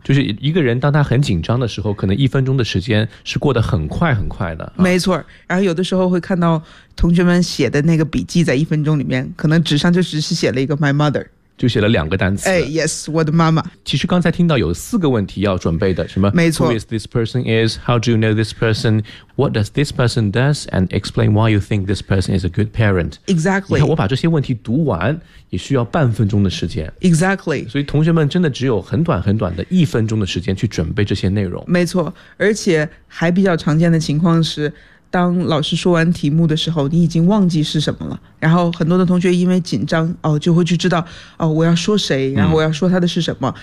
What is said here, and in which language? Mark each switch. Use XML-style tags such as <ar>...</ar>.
<zh>就是一个人当他很紧张的时候，可能一分钟的时间是过得很快很快的。没错。然后有的时候会看到同学们写的那个笔记在一分钟里面可能纸上就只是写了一个</zh> <en>my mother，</en> <zh>就写了两个单词。 Yes， 我的妈妈。其实刚才听到有四个问题要准备的，什么？没错。</zh> <en>Who is this person is? How do you know this person? What does this person does? And explain why you think this person is a good parent. Exactly.</en> <zh>你看，我把这些问题读完也需要半分钟的时间。</zh> <en>Exactly.</en> <zh>所以同学们真的只有很短很短的一分钟的时间去准备这些内容。没错。而且还比较常见的情况是，当老师说完题目的时候，你已经忘记是什么了。然后很多的同学因为紧张，哦，就会去知道，哦，我要说谁，然后我要说他的是什么。</zh>